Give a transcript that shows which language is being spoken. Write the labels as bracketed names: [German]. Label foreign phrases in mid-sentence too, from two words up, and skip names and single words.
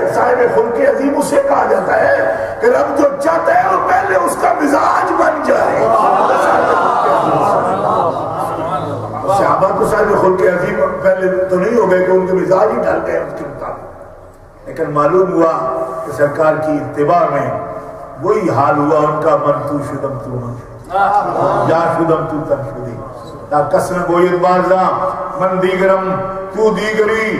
[Urdu] صاحب خلق عظیم اسے کہا جاتا ہے کہ رب جو چاہتا ہے وہ پہلے اس کا مزاج بن جائے. صحابہ کو صاحب خلق عظیم پہلے تو نہیں ہو گئے کہ ان کے مزاج ہی ڈال گئے اس کے مطابق، لیکن معلوم ہوا کہ سرکار کی اتباع میں وہی حال ہوا ان کا. [Persian] من تو شدم تو من یا شدم تو تن شدی تا کسن گوید بازا من دیگرم تو دیگری.